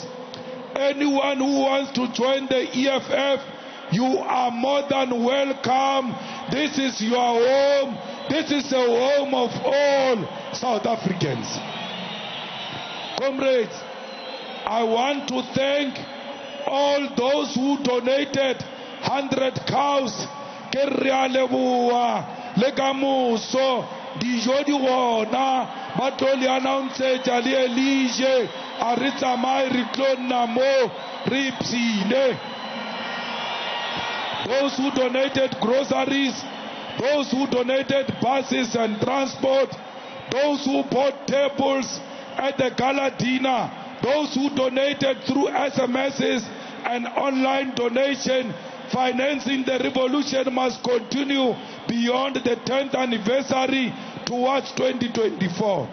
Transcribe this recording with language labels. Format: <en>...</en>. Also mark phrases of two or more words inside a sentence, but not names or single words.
<en>Anyone who wants to join the EFF, you are more than welcome. This is your home. This is the home of all South Africans. Comrades, I want to thank all those who donated 100 cows.</en> <tn>Dijo di gona ba tlo le announce le Elige a re tsamaye re tlo nna mo re ipsine.</tn> <en>Those who donated groceries, those who donated buses and transport, those who bought tables at the gala dinner, those who donated through SMSs and online donation, financing the revolution must continue beyond the 10th anniversary towards 2024.</en>